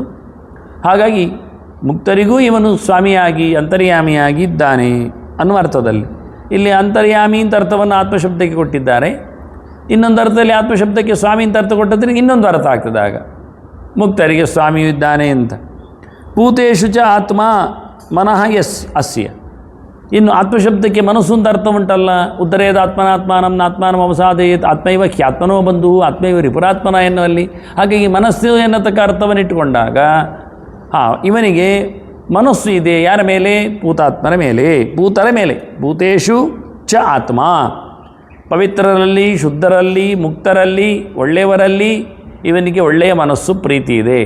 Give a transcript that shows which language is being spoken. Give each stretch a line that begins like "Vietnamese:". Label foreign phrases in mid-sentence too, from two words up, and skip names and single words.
Kannada: ಹಾಗಾಗಿ ಮುಕ್ತರಿಗೂ ಇವನು ಸ್ವಾಮಿಯಾಗಿ ಅಂತರ್ಯಾಮಿಯಾಗಿ ಇದ್ದಾನೆ ಅನ್ನುವ ಅರ್ಥದಲ್ಲಿ ಇಲ್ಲಿ ಅಂತರ್ಯಾಮಿ ಅಂತ ಅರ್ಥವನ್ನು ಆತ್ಮಶಬ್ದಕ್ಕೆ ಕೊಟ್ಟಿದ್ದಾರೆ. ಇನ್ನೊಂದು ಅರ್ಥದಲ್ಲಿ ಆತ್ಮಶಬ್ದಕ್ಕೆ ಸ್ವಾಮಿ ಅಂತ ಅರ್ಥ ಕೊಟ್ಟದ್ರೆ ಇನ್ನೊಂದು ಅರ್ಥ ಆಗ್ತದೆ. ಆಗ ಮುಕ್ತರಿಗೆ ಸ್ವಾಮಿಯು ಇದ್ದಾನೆ ಅಂತ.
Sanskrit: ಪೂತೇಶು ಚ ಆತ್ಮ ಮನಃ ಯಸ್ ಅಸ್ಯ,
Kannada: ಇನ್ನು ಆತ್ಮಶಬ್ದಕ್ಕೆ ಮನಸ್ಸು ಅಂತ ಅರ್ಥ ಉಂಟಲ್ಲ,
Sanskrit: ಉತ್ತರೇದ ಆತ್ಮನಾತ್ಮಾನಂ ನಾತ್ಮಾನಂ ಅವಸಾದಯೇತ್ ಆತ್ಮೈವ ಖ್ಯಾತ್ಮನೋ ಬಂಧು ಆತ್ಮೈವ ರಿಪುರಾತ್ಮನ ಎನ್ನುವಲ್ಲಿ.
Kannada: ಹಾಗಾಗಿ ಮನಸ್ಸು ಎನ್ನತಕ್ಕ ಅರ್ಥವನ್ನಿಟ್ಟುಕೊಂಡಾಗ ಇವನಿಗೆ ಮನಸ್ಸು ಇದೆ. ಯಾರ ಮೇಲೆ? ಪೂತಾತ್ಮನ ಮೇಲೆ, ಪೂತರ ಮೇಲೆ.
Sanskrit: ಭೂತೇಶು ಚ ಆತ್ಮ,
Kannada: ಪವಿತ್ರರಲ್ಲಿ, ಶುದ್ಧರಲ್ಲಿ, ಮುಕ್ತರಲ್ಲಿ, ಒಳ್ಳೆಯವರಲ್ಲಿ ಇವನಿಗೆ ಒಳ್ಳೆಯ ಮನಸ್ಸು, ಪ್ರೀತಿ ಇದೆ.